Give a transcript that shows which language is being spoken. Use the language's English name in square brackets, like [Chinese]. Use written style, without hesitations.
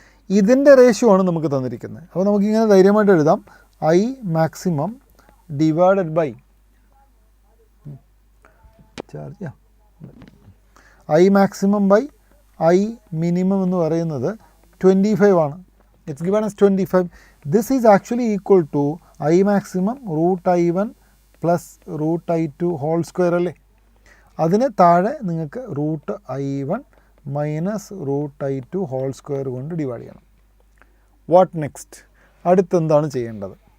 [Malayalam] ഇതിൻ്റെ റേഷ്യോ ആണ് നമുക്ക് തന്നിരിക്കുന്നത്. അപ്പോൾ നമുക്കിങ്ങനെ ധൈര്യമായിട്ട് എഴുതാം, I maximum divided by I maximum by I minimum എന്ന് പറയുന്നത് 25 ആണ്. [English] It's given as 25. This is actually equal to I maximum √I1 plus √I2 whole square അല്ലേ. [Malayalam] അതിന് താഴെ നിങ്ങൾക്ക് √I1 minus √I2 whole square കൊണ്ട് ഡിവൈഡ് ചെയ്യണം. [English] What next? [Malayalam] അടുത്തെന്താണ് ചെയ്യേണ്ടത്?